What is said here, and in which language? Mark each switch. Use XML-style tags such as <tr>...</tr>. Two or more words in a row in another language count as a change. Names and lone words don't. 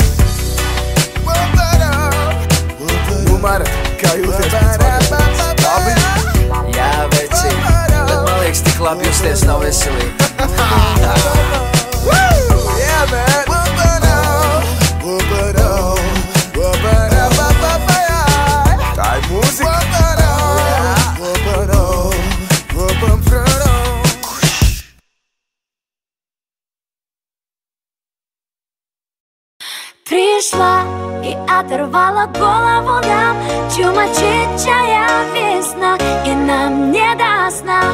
<lv>Mara, kā jūties pēc vakar? Labi? Jā, veci, bet man liekas, tik labi justies nav veselīgi.</lv> <en>Yeah, man.</en> <lv>Tā ir mūzika.</lv> <ru>Пришла и оторвала голову нам, чумачечая весна, и нам не до сна.</ru>